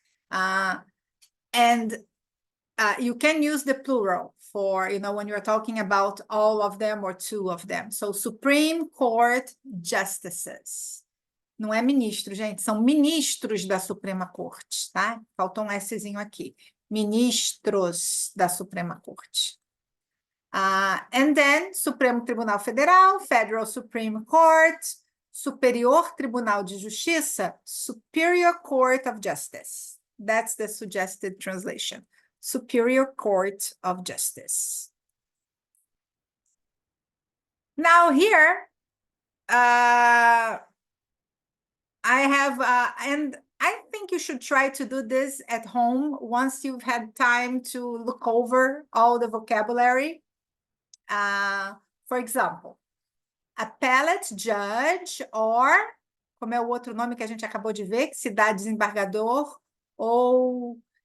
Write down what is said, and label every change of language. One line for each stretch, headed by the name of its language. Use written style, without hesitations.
English: And you can use the plural for, when you're talking about all of them or two of them. So, Supreme Court Justices.
Portuguese: Não é ministro, gente, são ministros da Suprema Corte, tá? Faltou um Szinho aqui. Ministros da Suprema Corte.
English: And then, Supremo Tribunal Federal, Federal Supreme Court, Superior Tribunal de Justiça, Superior Court of Justice. That's the suggested translation. Superior Court of Justice. Now here, I have, and I think you should try to do this at home once you've had time to look over all the vocabulary. For example, appellate judge, or,
Portuguese: como é o outro nome que a gente acabou de ver, que se dá desembargador ou